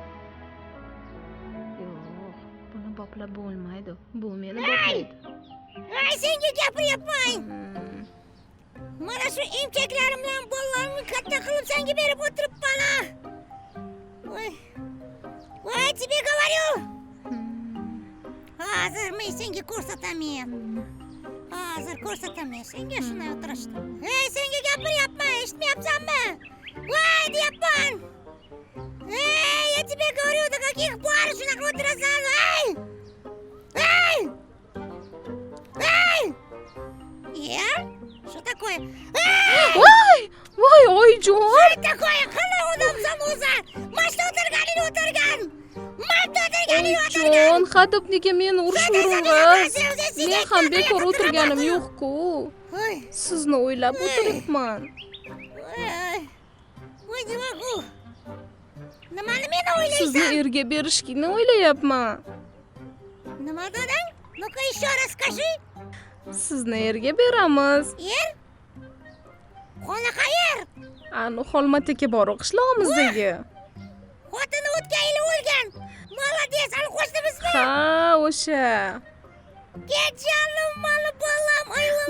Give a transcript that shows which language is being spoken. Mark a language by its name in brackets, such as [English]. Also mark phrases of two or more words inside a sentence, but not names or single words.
[Uzbek] Yo'q, buni boplab bo'lmaydi. Bu meni boplaydi. Senga gapiryapman. Mana shu emchaklarim bilan bolalarimni katta qilib senga berib o'tiribman. Voy, [Russian] тебе говорю. [Uzbek] Hozir men senga ko'rsataman. Hozir ko'rsataman senga shunday o'tirishni. Senga gapiryapman, eshitmayapsanmi? Voy, deyapman. [Russian] Я тебе говорю, до каких пор [Uzbek] shunaqa o'tirasan? [Russian] Что такое? [Uzbek] Voy, oyjon. [Russian] Что такое? [Uzbek] Qanday odamsan o'zi? Mashta o'tirganingni o'tirgan. Oyjon, hadeb nega meni urishursiz? Men ham bekor o'tirganim yo'q-ku. Sizni o'ylab o'tiribman. Voy, nima bu? Nimani meni o'ylaysan? Sizni erga berishni o'ylayapman. Nima deding? [Russian] Ну-ка еще раз скажи. [Uzbek] Sizni erga beramiz. Er? Qanaqa er? Ani Xolmataka bor qishlog'imizdagi. Xotini o'tgan yili o'lgan. Молодец, hali qo'shnimizmi? Ha, o'sha. Kechalim mali bolam, aylanay.